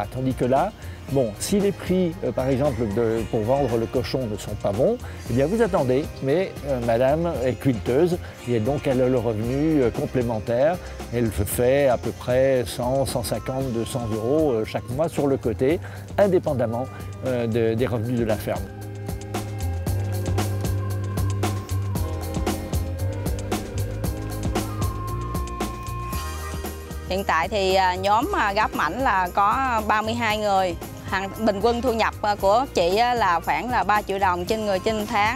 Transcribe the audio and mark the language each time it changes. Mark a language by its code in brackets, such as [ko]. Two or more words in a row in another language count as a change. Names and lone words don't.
[fr] Tandis que là, bon, si les prix, par exemple, pour vendre le cochon ne sont pas bons, eh bien vous attendez, mais madame est quilteuse et donc elle a le revenu complémentaire. Elle fait à peu près 100, 150, 200 € chaque mois sur le côté, indépendamment des revenus de la ferme. [vi] Hiện tại thì nhóm Gáp Mảnh là có 32 người. Bình quân thu nhập của chị là khoảng là 3 triệu đồng trên người trên tháng.